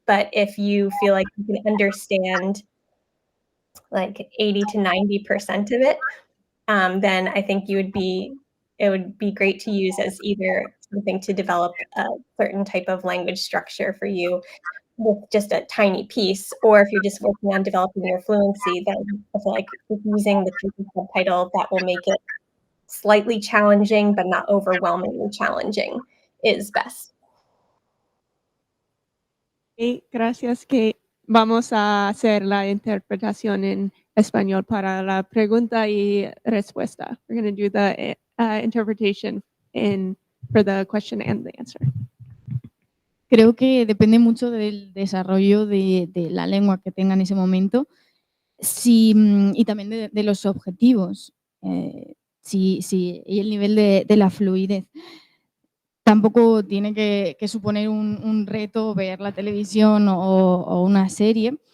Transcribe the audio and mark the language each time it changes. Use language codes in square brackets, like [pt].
[en] But if you feel like you can understand like 80 to 90% of it, then I think it would be great to use as either something to develop a certain type of language structure for you with just a tiny piece, or if you're just working on developing your fluency, then I feel like using the type of subtitle that will make it slightly challenging but not overwhelmingly challenging is best. [es] Y gracias que vamos a hacer la interpretación en español para la pregunta y respuesta. [en] We're going to do the interpretation for the question and the answer. [es] Creo que depende mucho del desarrollo de la lengua que tenga en ese momento y también de los objetivos y el nivel de la fluidez. Tampoco tiene que suponer un reto ver la televisión o una serie.